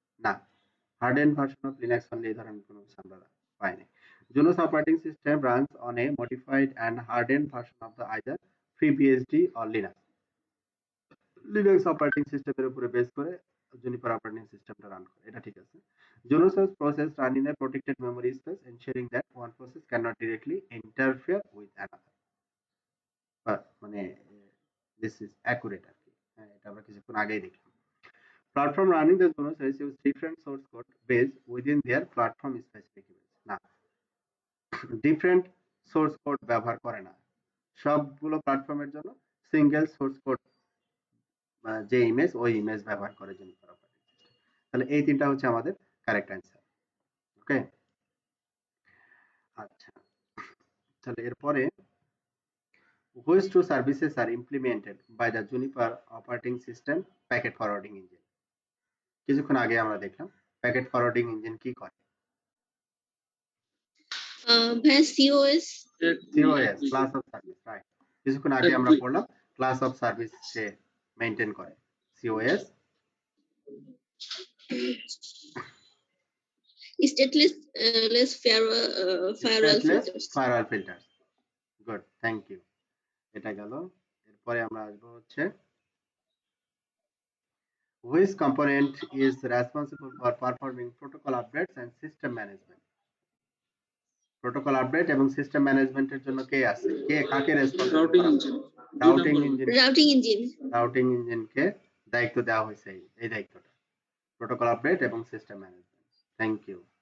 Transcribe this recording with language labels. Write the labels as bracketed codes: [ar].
[bn] না, [en] hardened version of Linux only [bn] এই ধরনের কোনো কিছু আমরা পাইনি। [en] Junos operating system runs on a modified and hardened version of the either FreeBSD or Linux. [bn] Linux operating system এর উপরে বেস করে Juniper operating systemটা রান করে, এটা ঠিক আছে। [en] Junos process run in a protected memory space, ensuring that one process cannot directly interfere with another. [bn] মানে [en] this is accurate [bn] আর কি। হ্যাঁ, এটা আমরা কিছুক্ষণ আগেই দেখলাম। [en] Platform running the Junos OS use different source code base within their platform specific image. [bn] না, different source code ব্যবহার করে না, সবগুলো প্ল্যাটফর্মের জন্য সিঙ্গেল সোর্স কোড যে ইমেজ ওই ইমেজ ব্যবহার করে জুনিপার অপারেটিং সিস্টেম। তাহলে এই তিনটা হচ্ছে আমাদের কারেক্ট অ্যান্সার। ওকে, আচ্ছা, তাহলে এরপরে [en] which two services are implemented by the Juniper operating system packet forwarding engine? [bn] কিছুক্ষণ আগে আমরা দেখলাম প্যাকেট ফরওয়ার্ডিং ইঞ্জিন কি করে। ভাইয়া COS COS class of service, right. কিছুক্ষণ আগে আমরা পড়লাম class of service say maintain করে। [en] COS stateless less firewall filters. [bn] Firewall filters. Good, thank you. এটা গেল। এরপরে আমরা আসবো হচ্ছে [en] which component is responsible for performing protocol updates and system management? [bn] Protocol update এবং সিস্টেম ম্যানেজমেন্টের জন্য কে আছে, কে কাকে রেসপন্সিবল রাউটিং করা engine. Routing engine. [en] Routing engine [bn] ইঞ্জিনকে দায়িত্ব দেওয়া হয়েছে এই দায়িত্বটা, প্রোটোকল আপডেট এবং সিস্টেম ম্যানেজমেন্ট। Thank you.